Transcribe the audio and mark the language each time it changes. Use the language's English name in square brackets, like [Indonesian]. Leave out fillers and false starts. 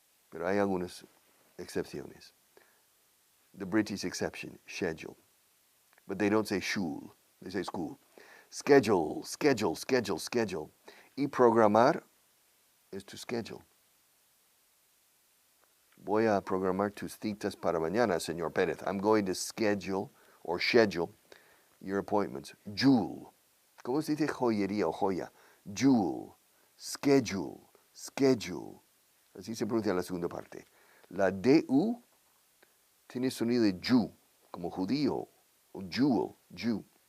[Spanish] Pero hay algunas excepciones. [English] The British exception, schedule. But they don't say shul, they say school. Schedule, schedule, schedule, schedule. [Spanish] Y programar [English] is to schedule. [Spanish] Voy a programar tus citas para mañana, Señor Pérez. [English] I'm going to schedule or schedule your appointments. Jewel. [Spanish] ¿Cómo se dice joyería o joya? [English] Jewel. Schedule. Schedule. [Spanish] Así se pronuncia la segunda parte. La DU tiene sonido de Jew, como judío, o jewel, Jew.